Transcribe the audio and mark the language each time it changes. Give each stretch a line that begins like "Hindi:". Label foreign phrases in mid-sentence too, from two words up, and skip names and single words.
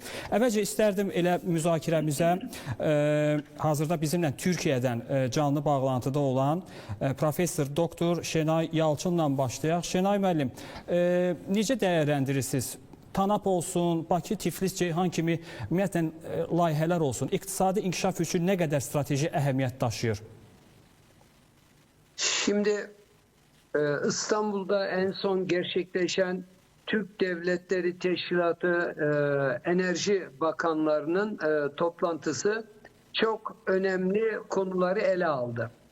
Azerbaijani: Əvvəlcə istərdim elə müzakirəmizə hazırda bizimlə Türkiyədən canlı bağlantıda olan professor doktor Şenay Yalçınla başlayaq. Şenay müəllim, necə dəyərləndirirsiniz? TANAP olsun, Bakı, Tiflis, Ceyhan kimi ümumiyyətlə layihələr olsun. İqtisadi inkişaf üçün nə qədər strateji əhəmiyyət daşıyır?
Turkish: Şimdi İstanbul'da en son gerçekleşen Türk Devletleri Teşkilatı Enerji Bakanlarının toplantısı çok önemli konuları ele aldı.